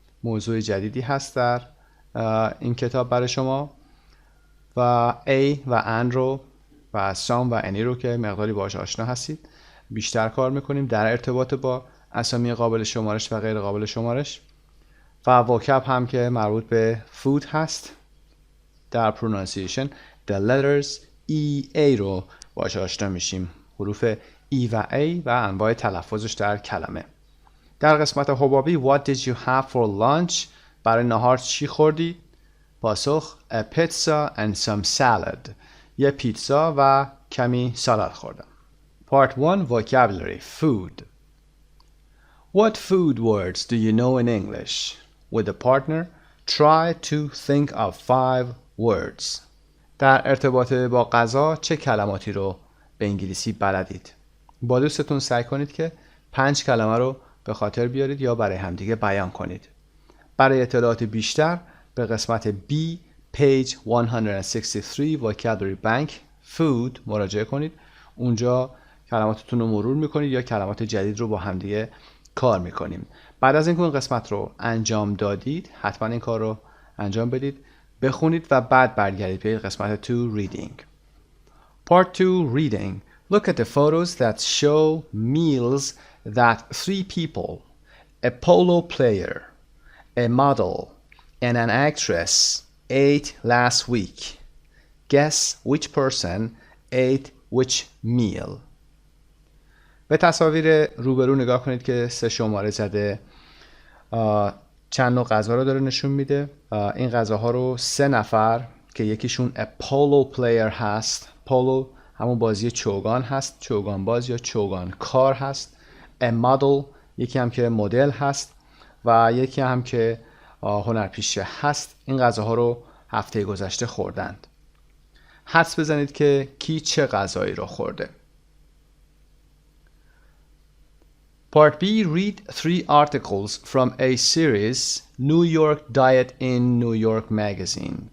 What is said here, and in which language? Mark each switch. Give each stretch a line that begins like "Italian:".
Persian: موضوع جدیدی هست در این کتاب برای شما و A و an رو و some و any رو که مقداری باهاش آشنا هستید بیشتر کار میکنیم در ارتباط با اسامی قابل شمارش و غیر قابل شمارش و وکب هم که مربوط به food هست. در
English: pronunciation the letters E A
Persian: رو باهاش آشنا میشیم، حروف E و A و انواع تلفظش در کلمه. در قسمت حبابی
English: What did you have for lunch؟
Persian: برای نهار چی خوردی؟ پاسخ
English: A pizza and some salad.
Persian: یه پیتزا و کمی سالاد خوردم.
English: Part 1 Vocabulary Food. What food words do you know in English? With a partner, try to think of 5 words.
Persian: در ارتباط با غذا چه کلماتی رو به انگلیسی بلدید؟ با دوستتون سعی کنید که 5 کلمه رو به خاطر بیارید یا برای همدیگه بیان کنید. برای اطلاعات بیشتر به قسمت B page 163 Vocabulary Bank Food مراجعه کنید. اونجا کلماتتون رو مرور میکنید یا کلمات جدید رو با همدیگه کار میکنیم. بعد از اینکه اون قسمت رو انجام دادید حتما این کار رو انجام بدید، بخونید و بعد برگردید به قسمت 2 Reading.
English: Part 2 Reading. Look at the photos that show meals that 3 people, a polo player, a model, and an actress ate last week. Guess which person ate which meal.
Persian: به تصاویر روبرو نگاه کنید که 3 شماره زده چند نوع غذا رو داره نشون میده. این غذاها رو 3 نفر که یکیشون
English: a polo player
Persian: هست، پولو همون بازی چوگان هست، چوگان باز یا چوگان کار هست، a model یکی هم که مدل هست و یکی هم که هنرپیشه هست. این غذاها رو هفته گذشته خوردند. حدس بزنید که کی چه غذایی رو خورده.
English: Part B. Read 3 articles from a series New York Diet in New York Magazine.